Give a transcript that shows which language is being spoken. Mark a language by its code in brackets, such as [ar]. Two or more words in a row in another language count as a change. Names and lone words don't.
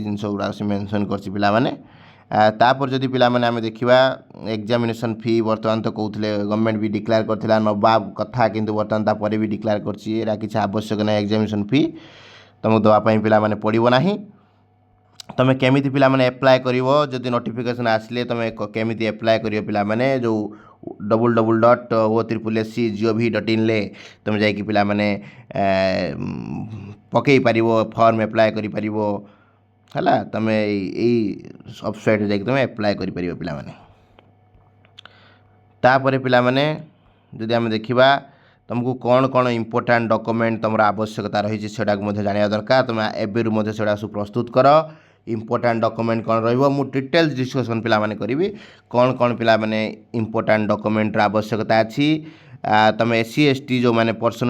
[or] ଜିନିଷ ଗୁଡ଼ାକ ସେ ମେନସନ୍ କରିଛି ପିଲାମାନେ ତାପରେ ଯଦି ପିଲାମାନେ ଆମେ ଦେଖିବା [en] examination fee [or] ବର୍ତ୍ତମାନ ତ କହୁଥିଲେ ଗଭର୍ଣ୍ଣମେଣ୍ଟ ବି ଡିକ୍ଲେୟାର କରିଥିଲା ନେବା କଥା କିନ୍ତୁ ବର୍ତ୍ତମାନ ତାପରେ ବି ଡିକ୍ଲେୟାର କରିଛି ଏଇଟା କିଛି ଆବଶ୍ୟକ ନାହିଁ [en] examination fee [or] ତୁମକୁ ଦେବା ପାଇଁ ପିଲାମାନେ ପଡ଼ିବ ନାହିଁ ତୁମେ କେମିତି ପିଲାମାନେ ଆପ୍ଲାଏ କରିବ ଯଦି ନୋଟିଫିକେସନ୍ ଆସିଲେ ତୁମେ କେମିତି ଆପ୍ଲାଏ କରିବ ପିଲାମାନେ ଯେଉଁ www.o3sc.gov.in ତୁମେ ଯାଇକି ପିଲାମାନେ ପକାଇ ପାରିବ [en] form apply [or] କରିପାରିବ ହେଲା ତୁମେ ଏଇ ୱେବସାଇଟ୍ରେ ଯାଇକି ତୁମେ ଆପ୍ଲାଏ କରିପାରିବ ପିଲାମାନେ ତାପରେ ପିଲାମାନେ ଯଦି ଆମେ ଦେଖିବା ତୁମକୁ କ'ଣ କ'ଣ [en] important document [or] ତୁମର ଆବଶ୍ୟକତା ରହିଛି ସେଟାକୁ ମଧ୍ୟ ଜାଣିବା ଦରକାର ତୁମେ ଏବେରୁ ମଧ୍ୟ ସେଗୁଡ଼ା ସବୁ ପ୍ରସ୍ତୁତ କର [en] important document [or] କ'ଣ ରହିବ ମୁଁ [en] details discussion [or] ପିଲାମାନେ କରିବି କ'ଣ ପିଲାମାନେ [en] important document [or] ଆବଶ୍ୟକତା ଅଛି ତୁମେ [en] SC ST [or] ଯେଉଁମାନେ ପର୍ସନ୍